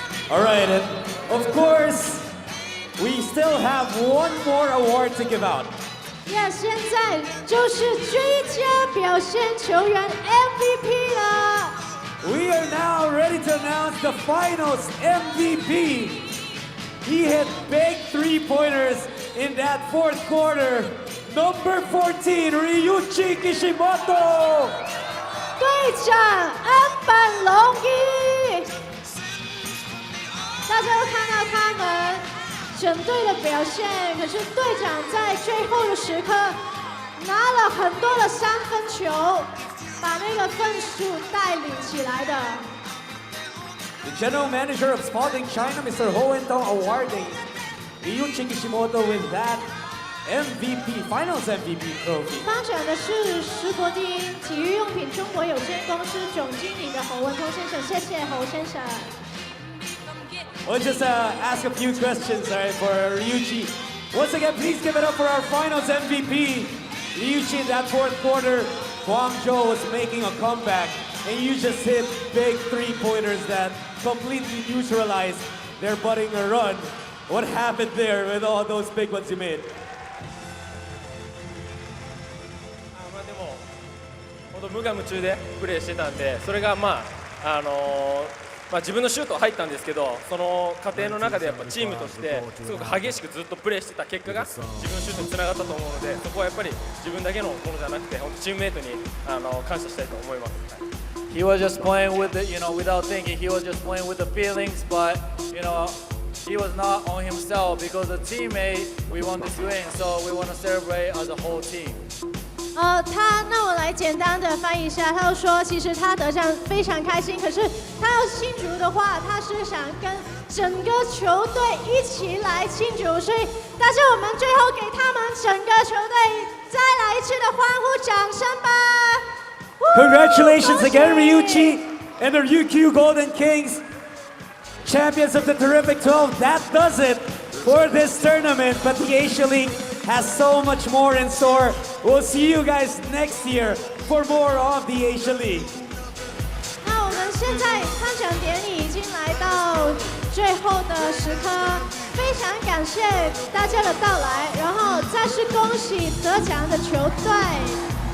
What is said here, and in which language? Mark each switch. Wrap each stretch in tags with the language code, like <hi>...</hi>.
<en>All right, and of course, we still have one more award to give out.</en> <zh>Yeah, 现在就是最佳表现球员 MVP 了。</zh> <en>We are now ready to announce the finals MVP. He hit big three-pointers in that fourth quarter. Number 14, Ryuichi Kishimoto.</en> <zh>队长安本龙一。大家都看到他们整队的表现，可是队长在最后的时刻拿了很多的三分球，把那个分数带领起来的。</zh> <en>The general manager of Spalding China, Mr. Ho Entong, awarding Ryuichi Kishimoto with that MVP, Finals MVP trophy.</en> <zh>颁奖的是石国丁体育用品中国有限公司总经理的侯文通先生，谢谢侯先生。</zh> <en>We'll just ask a few questions, all right, for Ryuichi. Once again, please give it up for our Finals MVP. Ryuichi, in that fourth quarter, Guangzhou was making a comeback, and you just hit big three-pointers that completely neutralized their budding run. What happened there with all those big ones you made?</en> <ja>でも本当無我夢中でプレーしてたんで、それが自分のシュートは入ったんですけど、その過程の中でやっぱチームとしてすごく激しくずっとプレーしてた結果が自分のシュートにつながったと思うので、そこはやっぱり自分だけのものじゃなくて、本当チームメイトに感謝したいと思います。</ja> <en>He was just playing with it, without thinking. He was just playing with the feelings, but he was not on himself because the teammate we want this win, so we want to celebrate as a whole team.</en> <zh>那我来简单的翻译一下，他就说，其实他得奖非常开心，可是他要庆祝的话，他是想跟整个球队一起来庆祝，所以大家我们最后给他们整个球队再来一次的欢呼掌声吧。</zh> <en>Congratulations again, Ryuichi and the Ryukyu Golden Kings, champions of the Terrific 12. That does it for this tournament, but the Asia League has so much more in store. We'll see you guys next year for more of the Asia League.</en> <zh>那我们现在颁奖典礼已经来到最后的时刻，非常感谢大家的到来，然后再次恭喜得奖的球队。</zh>